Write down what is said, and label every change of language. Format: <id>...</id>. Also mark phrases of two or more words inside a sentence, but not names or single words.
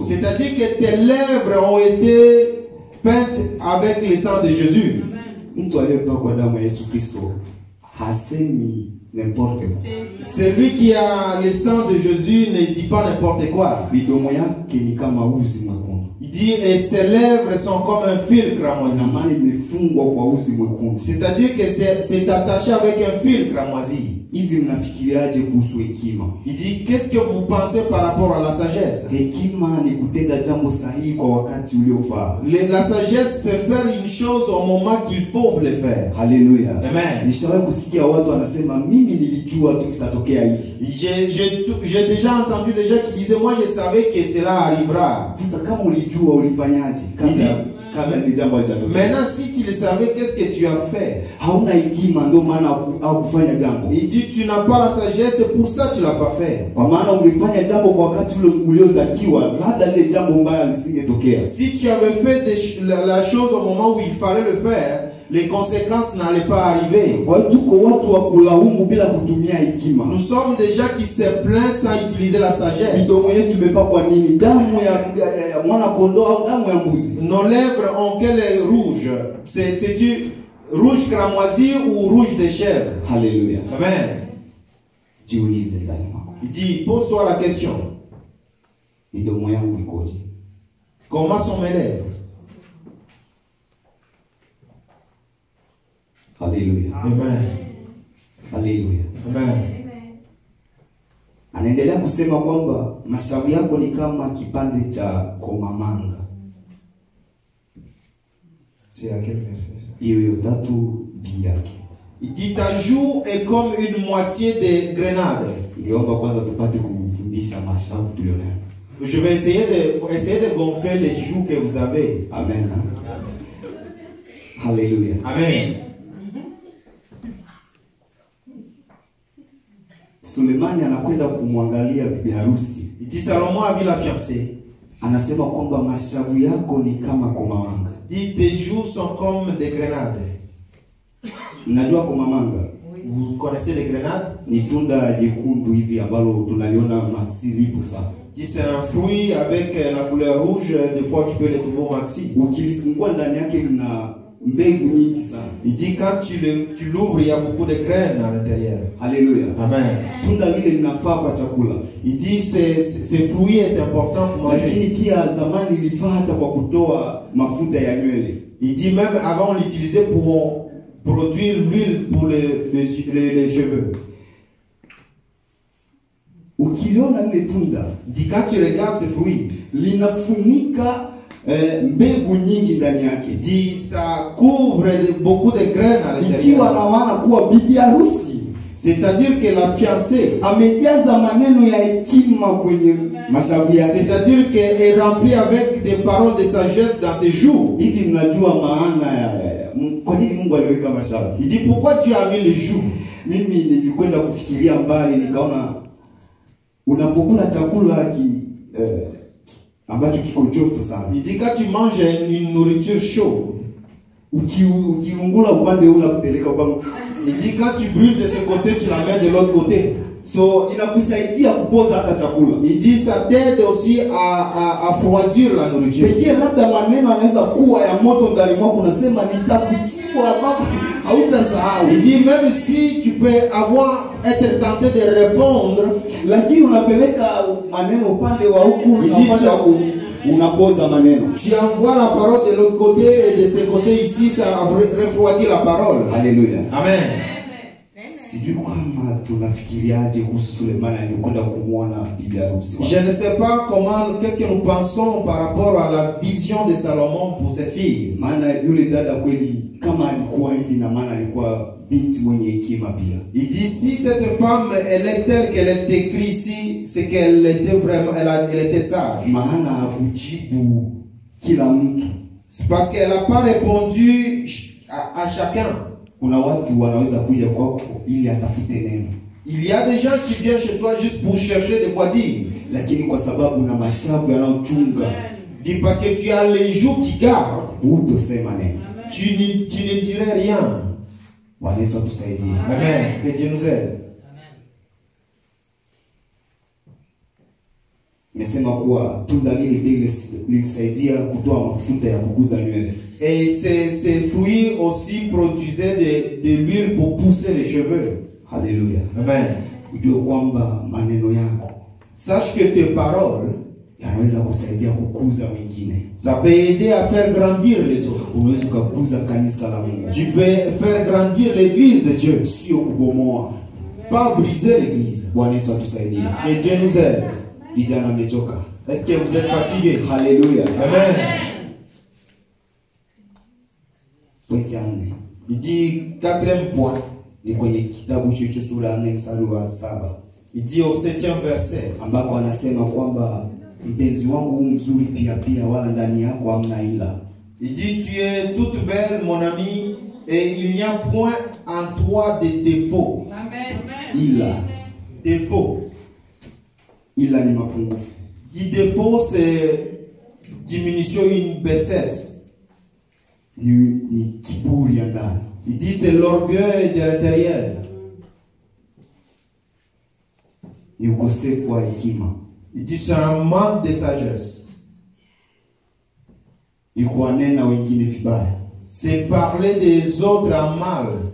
<fr>C'est-à-dire que tes lèvres ont été peintes avec le sang de Jésus.</fr> <sw>Mtu aliyepakwa damu ya Yesu Kristo hasemi</sw> <fr>n'importe quoi. Celui qui a le sang de Jésus ne dit pas n'importe quoi.</fr> <sw>Midomo yake ni kama uzi mwekundu.</sw> <fr>Il dit et ses lèvres sont comme un fil cramoisi.</fr> <sw>Imefungwa kwa uzi mwekundu.</sw> <fr>C'est-à-dire que c'est attaché avec un fil cramoisi.</fr> <sw>Hivi mnafikiriaje kuhusu hekima?</sw> <fr>Il dit qu'est-ce que vous pensez par rapport à la sagesse?</fr> <sw>Hekima ni kutenda jambo sahihi kwa wakati uliofaa.</sw> <fr>La sagesse c'est faire une chose au moment qu'il faut le faire.</fr> <sw>Haleluya. Amen. Nishawahi kusikia watu wanasema mimi nilijua tu kitatokea hivi.</sw> <fr>J'ai déjà entendu des gens qui disaient moi je savais que cela arrivera.</fr> <sw>Sasa kama ulijua ulifanyaje? Kabla ni jambo hajatokea.</sw> <fr>Maintenant si tu le savais, qu'est-ce que tu as fait?</fr> <sw>Hauna hekima ndio maana hukufanya jambo.</sw> <fr>Il dit tu n'as pas la sagesse, c'est pour ça que tu l'as pas fait.</fr> <sw>Kwa maana ungefanya jambo kwa wakati ule uliotakiwa, labda ile jambo mbaya lisingetokea.</sw> <fr>Si tu avais fait la chose au moment où il fallait le faire, les conséquences n'allaient pas arriver.</fr> <sw>Kwa hiyo tuko watu wa kulaumu bila kutumia hekima.</sw> <fr>Nous sommes des gens qui se plaignent sans utiliser la sagesse.</fr> <sw>Midomo yetu imepakwa nini? Damu ya mwana kondoo au damu ya mbuzi?</sw> <fr>Nos lèvres ont quelle rouge? C'est-tu rouge cramoisi ou rouge de chèvre?</fr> <sw>Haleluya. Amen. Jiulize ndani mwako.</sw> <fr>Il dit pose-toi la question.</fr> <sw>Midomo yangu ikoje?</sw> <fr>Comment sont mes lèvres?</fr> <sw>Haleluya. Amen. Haleluya. Amen. Anaendelea kusema kwamba mashavu yako ni kama kipande cha komamanga.</sw> <fr>C'est à quel verset ça?</fr> <sw>Hiyo 3 yake.</sw> <fr>Il dit ta joue est comme une moitié de grenade.</fr> <sw>Niliomba kwanza tupate kufundisha mashavu tulionayo.</sw> <fr>Je vais essayer de gonfler les joues que vous avez.</fr> <sw>Amen. Haleluya. Amen. Sulemani anakwenda kumwangalia bibi harusi.</sw> <fr>Il dit Salomon a vu la fiancée.</fr> <sw>Anasema kwamba mashavu yako ni kama komamanga.</sw> <fr>Dit tes joues sont comme des grenades.</fr> <sw>Mnajua komamanga?</sw> <fr>Vous connaissez les grenades?</fr> <sw>Ni tunda jekundu hivi ambalo tunaliona masilipu sana.</sw> <fr>Dit c'est un fruit avec la couleur rouge, des fois tu peux le trouver au maxi.</fr> <sw>Ukilifungua ndani yake mna mbegu nyingi sana.</sw> <fr>Il dit quand tu l'ouvres, il y a beaucoup de graines à l'intérieur. Alléluia. Amen.</fr> <sw>Tunda lile linafaa kwa chakula.</sw> <fr>Il dit ce fruit est important pour manger.</fr> <sw>Lakini pia zamani lilifaa hata kwa kutoa mafuta ya nywele.</sw> <fr>Il dit même avant on l'utilisait produire l'huile pour les cheveux.</fr> <sw>Ukiliona lile tunda,</sw> <fr>Quand tu regardes ces fruits,</fr> <sw>linafunika mbegu nyingi ndani yake.</sw> <fr>Ça couvre beaucoup de graines à</fr> <sw>Ikiwa</sw> <fr>l'intérieur.</fr> <sw>na maana kuwa bibi harusi</sw> <fr>C'est-à-dire que la fiancée,</fr> <sw>amejaza maneno ya hekima kwenye mashavu yake.</sw> <fr>c'est-à-dire qu'elle est remplie avec des paroles de sagesse dans ses jours.</fr> <sw>Hivi mnajua maana ya kwa nini Mungu aliweka mashavu?</sw> <fr>Il dit pourquoi tu as mis les joues?</fr> <sw>Mimi nilikwenda kufikiria mbali, nikaona unapokula chakula ambacho kiko joto sana,</sw> <fr>Il dit quand tu manges une nourriture chaude,</fr> <sw>ukiungula upande huu unapeleka upande.</sw> <fr>il dit quand tu brûles de ce côté, tu la mets de l'autre côté.</fr> <sw>So inakusaidia kupoza hata chakula.</sw> <fr>Il dit ça t'aide aussi à froidir la nourriture.</fr> <sw>Pengine labda maneno anaweza kuwa ya moto ndani mwako, unasema nitakujibu ambapo hautasahau.</sw> <fr>Il dit même si tu peux être tenté de répondre,</fr> <sw>lakini unapeleka maneno upande wa huku, unapoza maneno.</sw> <fr>Tu envoies la parole de l'autre côté et de ce côté ici, ça refroidit la parole. Alléluia. Amen.</fr> <sw>Sijui kama tunafikiriaje kuhusu Sulemani alivyokwenda kumwona bibi harusi.</sw> <fr>Je ne sais pas comment, qu'est-ce que nous pensons par rapport à la vision de Salomon pour cette fille.</fr> <sw>Maana yule dada kweli kama alikuwa hivi, na maana alikuwa binti mwenye hekima pia.</sw> <fr>Il dit si cette femme elle est telle qu'elle est écrite ici, c'est qu'elle était vraiment, elle était sage.</fr> <sw>Maana hakujibu kila mtu.</sw> <fr>C'est parce qu'elle n'a pas répondu à chacun.</fr> <sw>Kuna watu wanaweza kuja kwako ili atafute neno.</sw> <fr>Il y a des gens qui viennent chez toi juste pour chercher de quoi dire.</fr> <sw>Lakini kwa sababu na mashavu yanayochunga,</sw> <fr>Dit parce que tu as les joues qui gardent,</fr> <sw>hutosema neno.</sw> <fr>tu ne dirais rien.</fr> <sw>Bwana Yesu atusaidie.</sw> <fr>Amen. Que Dieu nous aide.</fr> <sw>Nimesema kuwa tunda lile lilisaidia kutoa mafuta ya kukuza nywele.</sw> <fr>Et ces fruits aussi produisaient de l'huile pour pousser les cheveux.</fr> <sw>Haleluya. Amen. Ujue kwamba maneno yako,</sw> <fr>Sache que tes paroles,</fr> <sw>yanaweza kusaidia kukuza wengine.</sw> <fr>ça peut aider à faire grandir les autres.</fr> <sw>Unaweza kukuza kanisa la Mungu.</sw> <fr>Tu peux faire grandir l'église de Dieu,</fr> <sw>Sio kubomoa.</sw> <fr>pas briser l'église.</fr> <sw>Bwana Yesu atusaidie.</sw> <fr>Et Dieu nous aide.</fr> <sw>Vijana amechoka.</sw> <fr>Est-ce que vous êtes fatigués?</fr> <sw>Haleluya. Amen. Pointi ya 4.</sw> <fr>Il dit, quatrième point,</fr> <sw>Ni kwenye kitabu hicho sura ya 4 mstari wa 7.</sw> <fr>il dit au 7e verset,</fr> <sw>Ambako anasema kwamba mpenzi wangu mzuri pia wala ndani yako hamna ila.</sw> <fr>il dit, tu es toute belle mon ami et il n'y a point en toi de défaut. Amen.</fr> <sw>Ila</sw> <fr>Défaut.</fr> <sw>ila ni mapungufu.</sw> <fr>Dit défaut, c'est diminution, une baissesse.</fr> <sw>Ni kiburi ya ndani.</sw> <fr>Il dit c'est l'orgueil de l'intérieur.</fr> <sw>Ni ukosefu wa hekima.</sw> <fr>Il dit c'est un manque de sagesse.</fr> <sw>Ni kuwanena wengine vibaya.</sw> <fr>C'est parler des autres en mal.</fr>